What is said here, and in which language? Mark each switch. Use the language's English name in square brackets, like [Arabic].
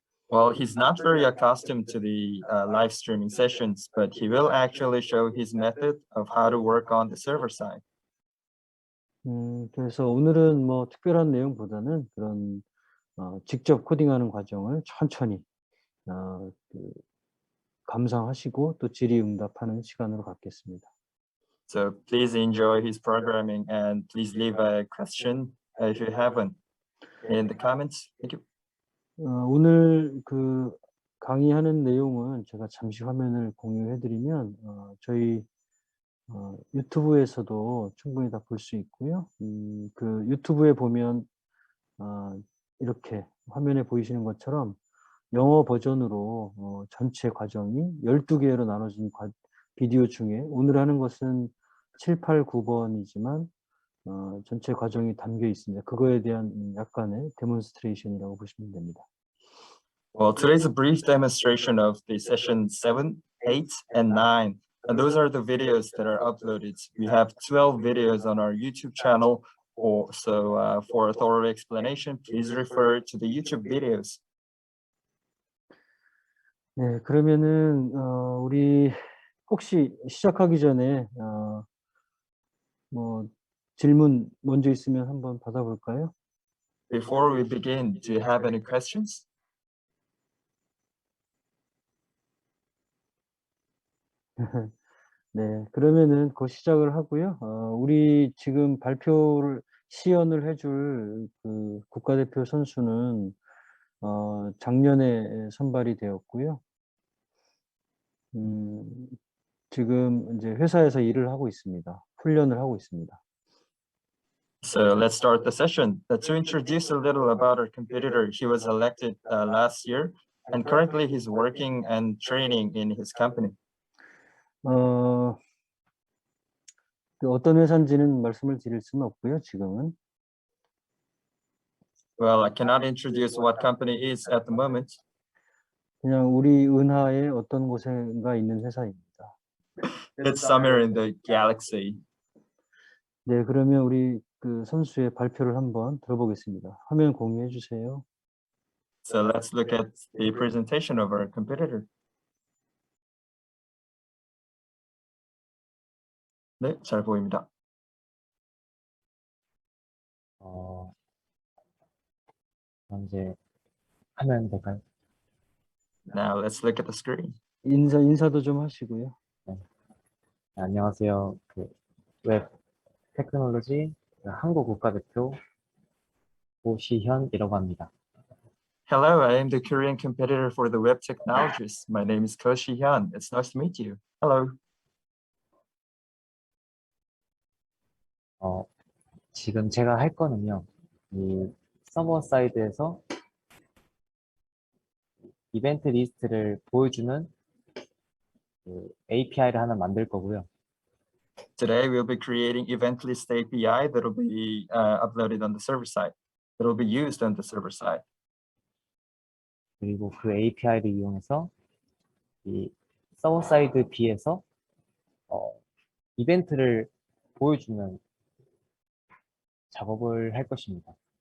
[English] Well, he's not very accustomed to the live streaming sessions, but he will actually show his method of how to work on the server side. [Korean] 그래서 오늘은 뭐 특별한 내용보다는 그런 직접 코딩하는 과정을 천천히 감상하시고 또 질의응답하는 시간으로 갖겠습니다. [English] So please enjoy his programming and please leave a question if you have one in the comments. Thank you. [Korean] 오늘 강의하는 내용은 제가 잠시 화면을 공유해 드리면 저희 유튜브에서도 충분히 다 볼 수 있고요. 유튜브에 보면 이렇게 화면에 보이시는 것처럼 영어 버전으로 전체 과정이 12개로 나눠진 비디오 중에 오늘 하는 것은 7, 8, 9번이지만 전체 과정이 담겨 있습니다. 그거에 대한 약간의 데몬스트레이션이라고 보시면 됩니다. [English] Well, today's a brief demonstration of the session 7, 8, and 9. And those are the videos that are uploaded. We have 12 videos on our YouTube channel. For a thorough explanation, please refer to the YouTube videos. [Korean] 네, 그러면은 우리 혹시 시작하기 전에 뭐 질문 먼저 있으면 한번 받아볼까요? [English] Before we begin, do you have any questions? [Korean] 네, 그러면은 곧 시작을 하고요. 우리 지금 시연을 해줄 그 국가대표 선수는 작년에 선발이 되었고요. 지금 이제 회사에서 일을 하고 있습니다. 훈련을 하고 있습니다. [English] So let's start the session. To introduce a little about our competitor, he was elected last year, and currently he's working and training in his company. [Korean] 어떤 회사인지는 말씀을 드릴 수는 없고요, 지금은. [English] Well, I cannot introduce what company is at the moment. [Korean] 그냥 우리 은하의 어떤 곳인가 있는 회사입니다. [English] It's somewhere in the galaxy. [Korean] 네, 그러면 우리 그 선수의 발표를 한번 들어보겠습니다. 화면 공유해 주세요. [English] So let's look at the presentation of our competitor. [Korean] 네, 잘 보입니다. 이제 하면 될까요? [English] Now let's look at the screen. [Korean] 인사도 좀 하시고요. 네, 안녕하세요. 웹 테크놀로지 한국 국가대표 고시현이라고 합니다. [English] Hello, I am the Korean competitor for the web technologies. My name is Ko Shi-hyun. It's nice to meet you. Hello. [Korean] 지금 제가 할 거는요, 이 서버 사이드에서 이벤트 리스트를 보여주는 API를 하나 만들 거고요. [English] Today we'll be creating event list API that will be uploaded on the server side. That will be used on the server side. [Korean] 그리고 그 API를 이용해서 이 서버 사이드 B에서 이벤트를 보여주는 작업을 할 것입니다.